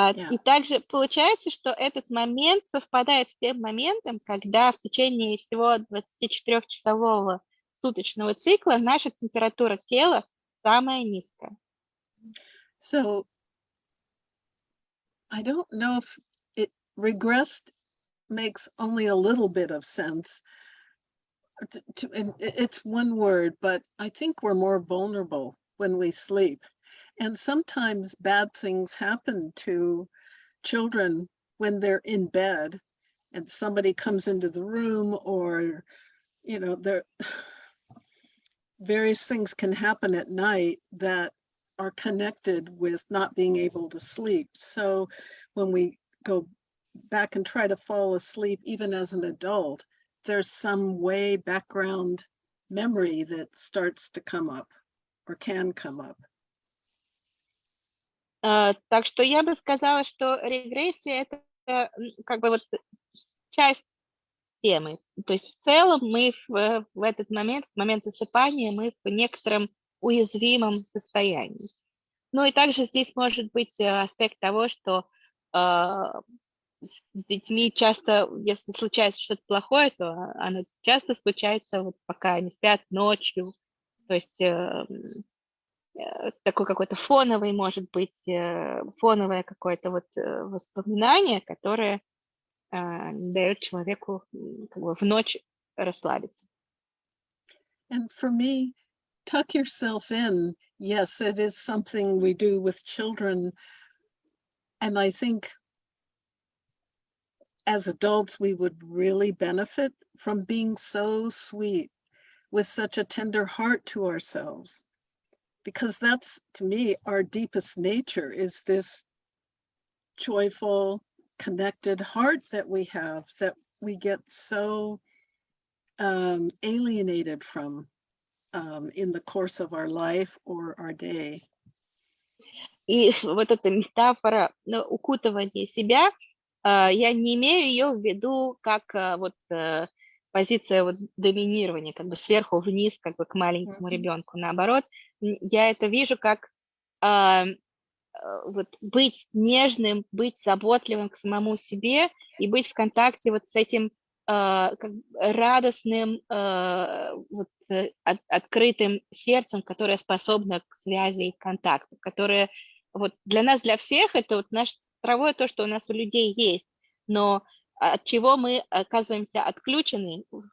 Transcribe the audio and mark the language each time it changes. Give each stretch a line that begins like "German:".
Russian: И также получается, что этот момент совпадает с тем моментом, когда в течение всего 24-часового суточного цикла наша температура тела самая низкая.
English: So I don't know if regressed makes only a little bit of sense. And it's one word, but I think we're more vulnerable when we sleep. And sometimes bad things happen to children when they're in bed and somebody comes into the room, or, you know, various things can happen at night that are connected with not being able to sleep. So when we go back and try to fall asleep, even as an adult, there's some way background memory that starts to come up or can come up.
Russian: Так что я бы сказала, что регрессия — это как бы вот часть темы. То есть в целом мы в этот момент, в момент засыпания, мы в некотором уязвимом состоянии. Ну и также здесь может быть аспект того, что с детьми часто, если случается что-то плохое, то оно часто случается, вот, пока они спят ночью. То есть такой какой-то фоновый, может быть, фоновое какое-то вот воспоминание, которое дает человеку как бы в ночь расслабиться.
English: And for me, tuck yourself in. Yes, it is something we do with children. And I think as adults, we would really benefit from being so sweet with such a tender heart to ourselves. Because that's, to me, our deepest nature, is this joyful, connected heart that we have, that we get so alienated from in the course of our life or our day.
Russian: И вот эта метафора укутывания себя, я не имею ее в виду как вот позиция вот доминирования, как бы сверху вниз, как бы к маленькому ребенку. Наоборот, я это вижу как вот быть нежным, быть заботливым к самому себе и быть в контакте вот с этим как радостным, вот, открытым сердцем, которое способно к связи и контакту, которое вот для нас, для всех, это вот наше цифровое, то, что у нас у людей есть, но от чего мы оказываемся отключены